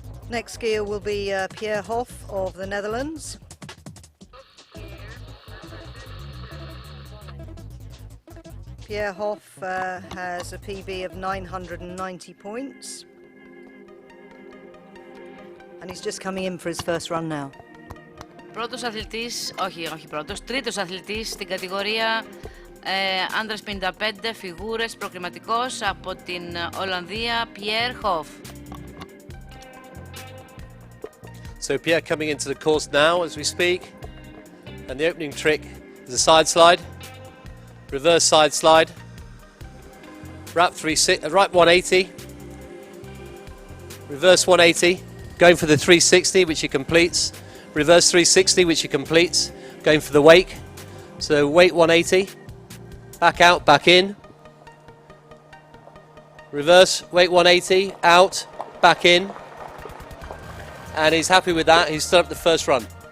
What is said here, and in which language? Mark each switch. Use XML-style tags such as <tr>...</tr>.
<en>Next skier will be Pierre Hoff of the Netherlands. Pierre Hoff has a PB of 990 points. And he's just coming in for his first run now.</en> <el>Πρώτος αθλητής, όχι πρώτος, τρίτος αθλητής στην κατηγορία άντρας 55 φιγούρες προκριματικός από την Ολλανδία, Pierre Hoff.</el> <en>So Pierre coming into the course now as we speak, and the opening trick is a side slide, reverse side slide, wrap 180, reverse 180, going for the 360 which he completes, reverse 360 which he completes, going for the wake, so wake 180, back out, back in, reverse, wake 180, out, back in, and he's happy with that. He's stood up the first run.</en>